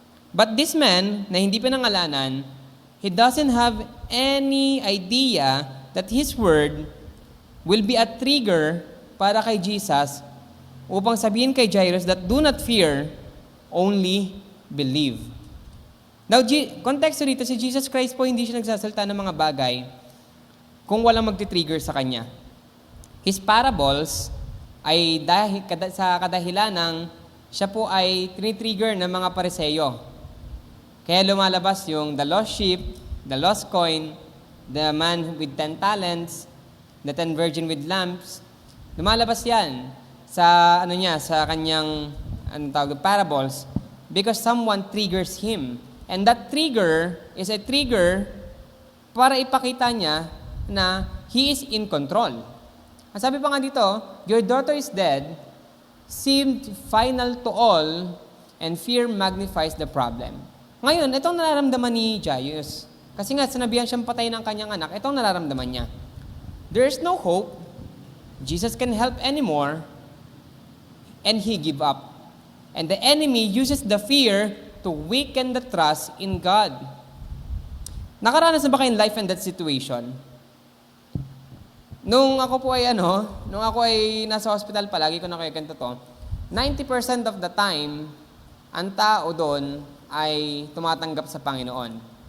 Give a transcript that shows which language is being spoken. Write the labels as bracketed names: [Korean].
[English] But this man, [Filipino] na hindi pinangalanan, [English] he doesn't have any idea that his word will be a trigger [Filipino] para kay Jesus upang sabihin kay Jairus [English] that do not fear, only believe. [Filipino] Now, konteksto dito, si Jesus Christ po hindi siya nagsasalita ng mga bagay kung walang magti-trigger sa kanya. [English] His parables [Filipino] ay sa kadahilan ng siya po ay tinitrigger ng mga Pariseyo. Kaya lumalabas yung [English] the lost sheep, the lost coin, the man with 10 talents, the 10 virgin with lamps. [Filipino] Lumalabas yan sa kanyang parables [English] because someone triggers him. And that trigger is a trigger [Filipino] para ipakita niya na [English] he is in control. [Filipino] Ang sabi pa nga dito, [English] your daughter is dead, seemed final to all, and fear magnifies the problem. [Filipino] Ngayon, itong nararamdaman ni Jairus, kasi nga sinabihan siyang patay ng kanyang anak, itong nararamdaman niya. [English] There is no hope, Jesus can help anymore, and he give up. And the enemy uses the fear to weaken the trust in God. [Filipino] Nakaranas na ba kayong [English] life and death situation? [Filipino] Nung ako ay nasa hospital palagi ko na kayo ganito to, [English] 90% of the time, [Filipino] ang tao doon ay tumatanggap sa Panginoon.